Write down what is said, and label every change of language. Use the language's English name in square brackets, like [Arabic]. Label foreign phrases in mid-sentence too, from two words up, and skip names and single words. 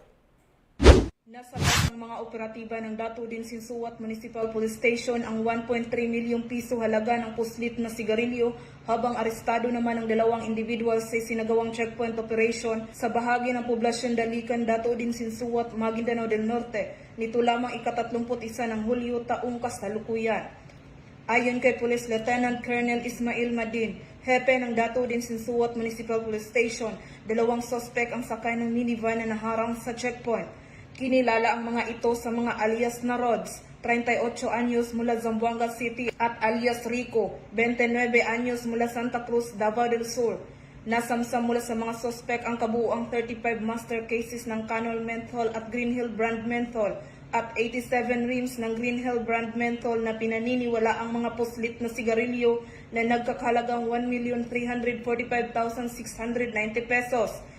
[Filipino] Nasabat ng mga operatiba ng Dato Udin Sinsuat Municipal Police Station ang 1.3 milyong piso halaga ng puslit na sigarilyo habang arestado naman ang dalawang individual sa sinagawang [English] checkpoint operation [Filipino] sa bahagi ng poblasyon Dalikan, Dato Udin Sinsuat, Maguindanao del Norte nito lamang ika-31 ng Hulyo taong kasalukuyan. Ayon kay Police Lieutenant Colonel Ismail Madin, hepe ng Dato Udin Sinsuat Municipal Police Station, dalawang suspect ang sakay ng minivan na naharang sa checkpoint. Kinilala ang mga ito sa mga alias na Rods, 38 anyos mula Zamboanga City at alias Rico, 29 anyos mula Santa Cruz, Davao del Sur. Nasamsam mula sa mga suspect ang kabuuang 35 [English] master cases [Filipino] ng Canol Menthol at Green Hill [English] brand menthol [Filipino] at 87 rims ng Green Hill [English] brand menthol [Filipino] na pinaniniwala ang mga puslit na sigarilyo na nagkakalagang 1,345,690 pesos.